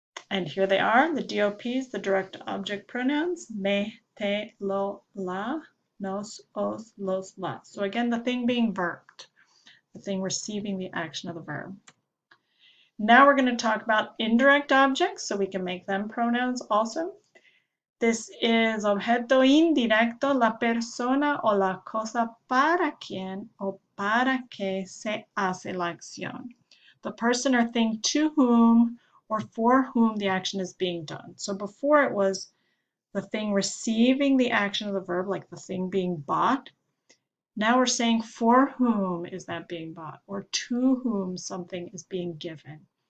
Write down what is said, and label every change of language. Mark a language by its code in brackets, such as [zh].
[en] And here they are, the DOPs, the direct object pronouns, me, te, lo, la, nos, os, los, las. So again, the thing being verbed, the thing receiving the action of the verb. Now we're going to talk about indirect objects, so we can make them pronouns also. This is [es] objeto indirecto, la persona o la cosa para quien o para que se hace la acción. [en] The person or thing to whom or for whom the action is being done. So before it was the thing receiving the action of the verb, like the thing being bought. Now we're saying for whom is that being bought, or to whom something is being given.